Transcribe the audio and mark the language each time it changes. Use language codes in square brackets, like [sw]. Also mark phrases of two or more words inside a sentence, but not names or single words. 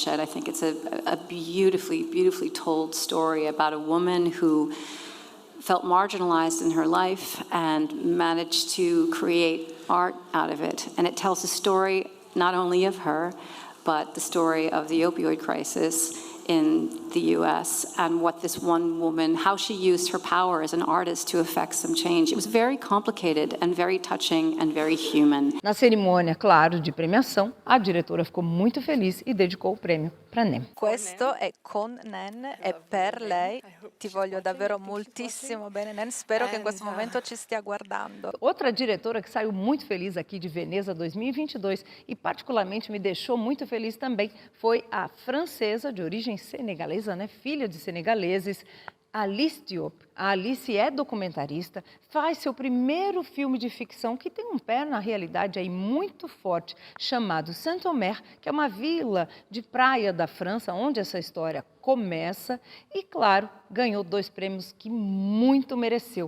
[en] I think it's a beautifully, beautifully told story about a woman who felt marginalized in her life and managed to create art out of it. And it tells the story not only of her, but the story of the opioid crisis in the U.S. and what this one woman, how she used her power as an artist to affect some change. It was very complicated and very touching and very human. [pt] Na cerimônia, claro, de premiação, a diretora ficou muito feliz e dedicou o prêmio para Nan. [it] Questo è con Nan, è per lei. Ti voglio davvero moltissimo bene, Nan. Spero che in questo momento ci stia guardando. [pt] Outra diretora que saiu muito feliz aqui de Veneza 2022 e particularmente me deixou muito feliz também foi a francesa de origem senegalesa, filha de senegaleses, Alice Diop. A Alice é documentarista, faz seu primeiro filme de ficção que tem um pé na realidade aí muito forte, chamado Saint-Omer, que é uma vila de praia da França, onde essa história começa e, claro, ganhou 2 prêmios que muito mereceu.